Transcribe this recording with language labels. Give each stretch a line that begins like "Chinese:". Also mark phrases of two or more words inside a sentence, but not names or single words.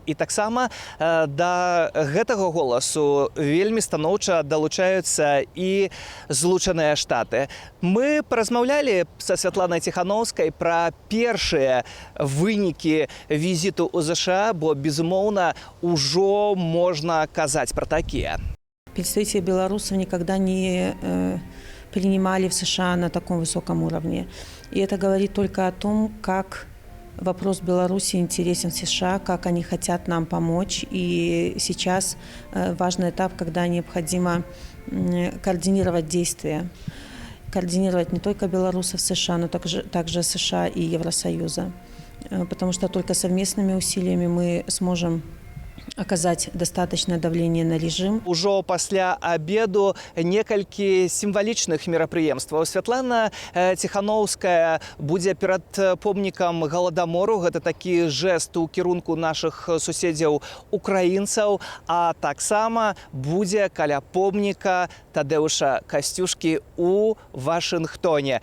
Belarusian: І таксама да гэтага голасу вельмі станоўча далучаюцца і Злучаныя Штаты. Мы паразмаўлялі са Святланай Ціханаўскай пра першыя вынікі візіту ў ЗША, бо, безумоўна, ужо
Russian: можно казать про такие. Представители белорусов никогда не принимали в США на таком высоком уровне. И это говорит только о том, как вопрос Беларуси интересен США, как они хотят нам помочь. И сейчас важный этап, когда необходимо координировать действия. Координировать не только белорусов США, но также США и Евросоюза. Потому что только совместными усилиями мы сможем оказать достаточное давление на режим.
Belarusian: Ужо пасля обеду некалькі сімвалічных мерапрыемстваў. Святлана Ціхановская будзе перад помнікам Галадамору. Гэта такі жэст у кірунку нашых суседзяў украінцаў, а таксама будзе каля помніка Тадэуша Касцюшкі у Вашынгтоне.